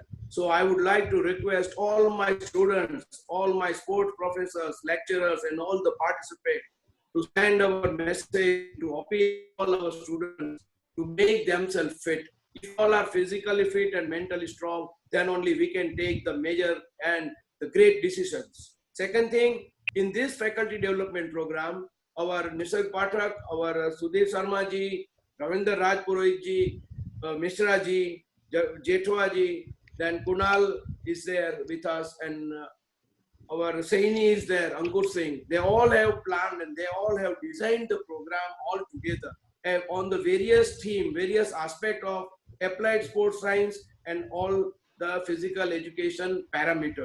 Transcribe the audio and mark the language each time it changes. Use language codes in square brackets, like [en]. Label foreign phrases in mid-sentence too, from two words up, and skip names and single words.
[en] So I would like to request all my students, all my sports professors, lecturers, and all the participants to send our message to appeal all our students to make themselves fit. If all are physically fit and mentally strong, then only we can take the major and the great decisions. Second thing, in this faculty development program, our Nisarg Pathak, our Sudhir Sharma ji, Ravindra Raj Purohit ji, Mishra ji, Jethwa ji, then Kunal is there with us, and our Saini is there, Ankur Singh. They all have planned and they all have designed the program all together on the various theme, various aspect of applied sports science and all the physical education parameters.